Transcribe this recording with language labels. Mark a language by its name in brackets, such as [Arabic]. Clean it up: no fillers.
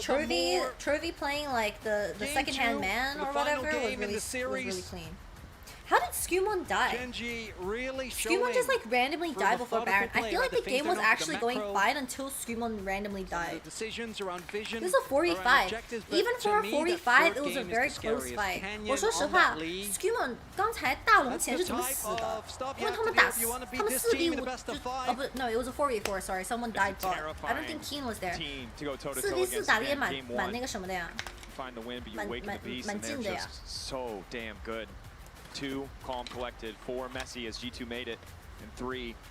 [English] Trophy playing like the second-hand man or whatever was really clean. How did Skumon die? Skumon just like randomly died before Baron. I feel like the game was actually going fine until Skumon randomly died. This is a 4v5. Even for a 4v5, it was a very close fight. [Chinese] 我说实话 ，Skumon 刚才大龙前是怎么死的？因为他们4v5就 [English] no, it was a 4v4. Sorry, someone died bot. I don't think Keen was there. [Chinese] 4v4打得也蛮那个什么的呀，蛮近的呀。 [English] So damn good. 2, calm, collected. 4, messy as G2 made it. And 3,